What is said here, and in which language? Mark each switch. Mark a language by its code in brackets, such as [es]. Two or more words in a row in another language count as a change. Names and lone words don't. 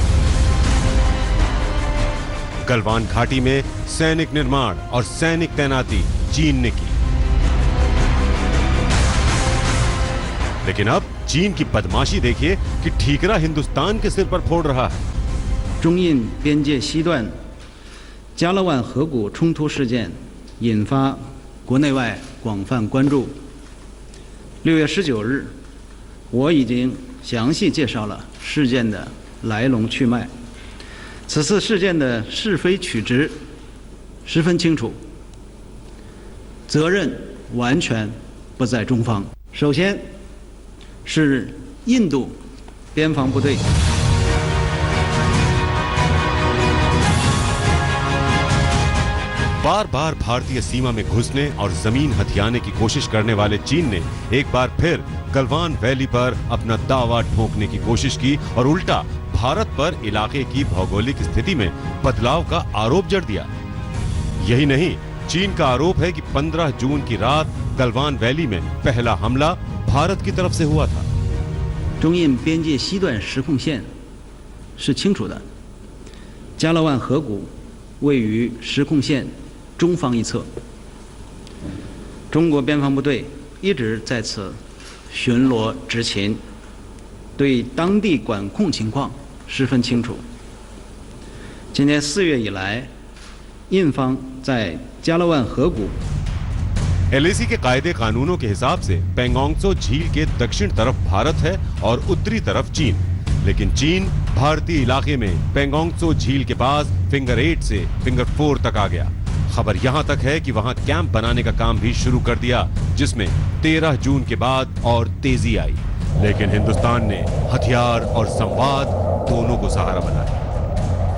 [hi] गलवान घाटी में सैनिक निर्माण और सैनिक तैनाती चीन ने की, लेकिन अब चीन की बदमाशी देखिए कि ठीकरा हिंदुस्तान के सिर पर फोड़ रहा है। [zh] 中印边界西段加勒万河谷冲突事件引发国内外广泛关注。6月19日，我已经详细介绍了事件的来龙去脉。此次事件的是非曲直十分清楚，责任完全不在中方。首先是印度边防部队。 [hi] बार बार भारतीय सीमा में घुसने और जमीन हथियाने की कोशिश करने वाले चीन ने एक बार फिर गलवान वैली पर अपना दावा ठोंकने की कोशिश की और उल्टा भारत पर इलाके की भौगोलिक स्थिति में बदलाव का आरोप जड़ दिया। यही नहीं, चीन का आरोप है कि 15 जून की रात गलवान वैली में पहला हमला भारत की तरफ से हुआ था। [zh] 中印边界西段实控线是清楚的，加勒万河谷位于实控线 中方一侧，中国边防部队一直在此巡逻执勤，对当地管控情况十分清楚。今年4月以来，印方在加勒万河谷 [hi] LAC के कायदे कानूनों के हिसाब से पेंगोंग त्सो झील के दक्षिण तरफ भारत है और उत्तरी तरफ चीन, लेकिन चीन भारतीय इलाके में पेंगोंग त्सो झील के पास फिंगर 8 से फिंगर 4 तक आ गया। खबर यहां तक है कि वहां कैंप बनाने का काम भी शुरू कर दिया, जिसमें 13 जून के बाद और तेजी आई, लेकिन हिंदुस्तान ने हथियार और संवाद दोनों को सहारा बनाया।